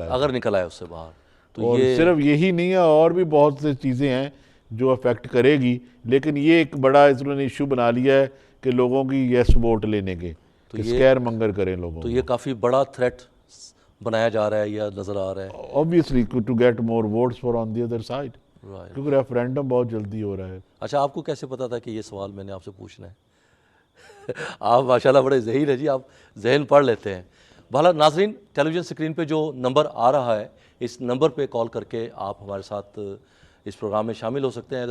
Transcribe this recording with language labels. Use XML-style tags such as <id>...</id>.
<ur>اگر نکل آئے اس سے باہر تو اور صرف یہی نہیں ہے، اور بھی بہت سی چیزیں ہیں جو افیکٹ کرے گی، لیکن یہ ایک بڑا اس نے ایشو بنا لیا ہے کہ لوگوں کی یس ووٹ لینے کے، کہ اسکیئر منگر کریں لوگوں. تو یہ کافی بڑا تھریٹ بنایا جا رہا ہے یا نظر آ رہا ہے.</ur> <en>obviously to get more votes for on the other side. Right.</en> <ur>کیونکہ ریفرینڈم بہت جلدی ہو رہا ہے. اچھا آپ کو کیسے پتا تھا کہ یہ سوال میں نے آپ سے پوچھنا ہے؟ آپ ماشاءاللہ بڑے ذہین ہیں جی، آپ ذہن پڑھ لیتے ہیں. بہرحال ناظرین ٹیلی ویژن اسکرین پہ جو نمبر آ رہا ہے اس نمبر پہ کال کر کے آپ ہمارے ساتھ اس پروگرام میں شامل ہو سکتے ہیں.</ur>